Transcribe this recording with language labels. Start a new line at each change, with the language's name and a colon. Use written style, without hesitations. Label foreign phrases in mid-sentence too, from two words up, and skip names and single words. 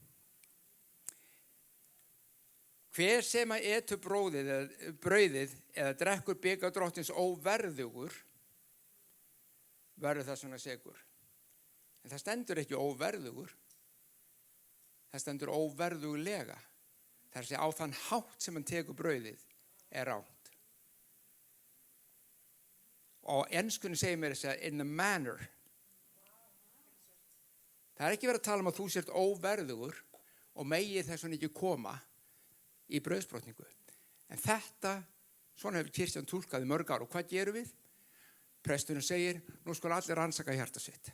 Icelandic: Hver sem að etur brauðið eða drekkur bikar drottins óverðugur, verður það svona sekur. En það stendur ekki óverðugur. Það stendur óverðuglega. Það er að segja á þann hátt sem hann tekur brauðið er rangt. Og enskunni segir mér þess að
English: in the manner.
Icelandic: Það er ekki verið að tala um að þú sért óverðugur og megið þess vegna ekki koma í brauðsbrotningu. En þetta, svona hefur kirkjan túlkað í mörg ár. Og hvað gerum við? Presturinn segir, nú skal allir rannsaka hjarta sitt.